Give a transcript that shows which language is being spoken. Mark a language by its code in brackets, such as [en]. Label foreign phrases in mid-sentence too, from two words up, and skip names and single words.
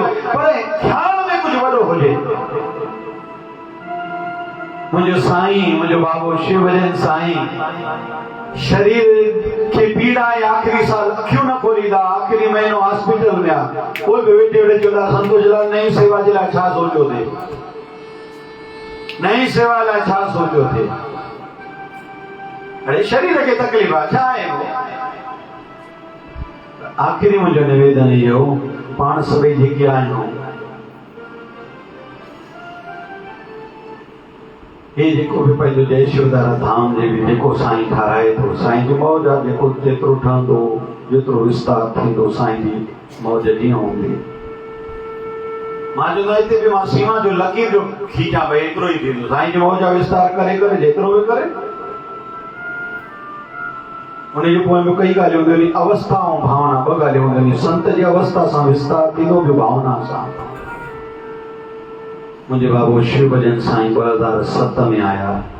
[sd] पर ख़्याल में कुझु वॾो हुजे। मुंहिंजो साईं, मुंहिंजो बाबो शिवजन साईं शरीर खे पीड़ा आहे, आख़िरी साल अखियूं न खोलींदा, आख़िरी महीनो हॉस्पिटल में आहे। कोई बि वेठे वेठे चवंदा संतोष लाल नई सेवा जे लाइ छा सोचियो थे, नई सेवा लाइ छा सोचियो थे। अरे शरीर खे तकलीफ़ आहे, छा आहे वो। आख़िरी मुंहिंजो निवेदन इहो, पाण सभई जेके आहियूं हे जेको बि पंहिंजो जय शिवदारा धाम जे बि जेको साईं ठाराए थो, साईं जी मौज आहे। जेको जेतिरो ठहंदो, जेतिरो विस्तार थींदो, साईं जी मौज जीअं हूंदी। मां चवंदो आहियां हिते बि मां सीमा जो लकीर जो खींचा भई एतिरो ई थींदो। साईं जी मौज विस्तार करे करे जेतिरो बि करे। उनजे पोइ में कई ॻाल्हियूं हूंदियूं आहिनि, अवस्था ऐं भावना, ॿ ॻाल्हियूं हूंदियूं आहिनि। संत जी अवस्था सां विस्तार थींदो, ॿियो भावना सां। मुंहिंजे बाबू शिवभजन साईं 2007 में आया।